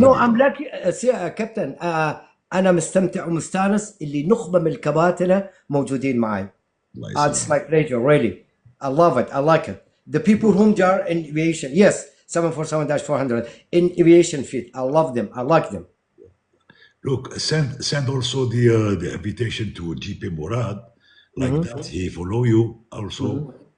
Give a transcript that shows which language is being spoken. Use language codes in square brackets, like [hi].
[en] No, I'm lucky, captain. [ar] أنا مستمتع ومستانس اللي نخبة من الكباتنة موجودين معي. [en] It's my pleasure, really. I love it. I like it. The people whom they are in aviation, yes, 747-400 in aviation field. I love them. I like them. Look, send also the invitation to GP Murad. Like that, he follow you also.